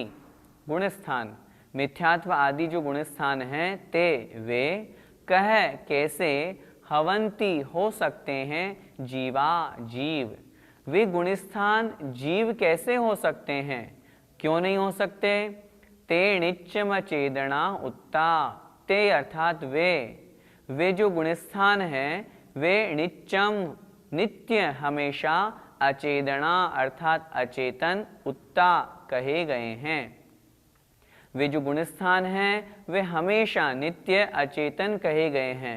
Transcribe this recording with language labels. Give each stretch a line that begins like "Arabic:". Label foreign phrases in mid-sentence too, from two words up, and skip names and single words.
Hindi: गुणस्थान मिथ्यात्व आदि जो गुणस्थान हैं, ते वे कह कैसे हवंती हो सकते हैं जीवा जीव। वे गुणस्थान जीव कैसे हो सकते हैं? क्यों नहीं हो सकते?
Prakrit languages: ते निच्चमचेदना उत्ता।
Hindi: ते अर्थात वे जो गुणस्थान हैं वे नित्यम नित्य हमेशा अचेदना अर्थात अचेतन उत्ता कहे गए हैं। वे जो गुणस्थान हैं वे हमेशा नित्य अचेतन कहे गए हैं।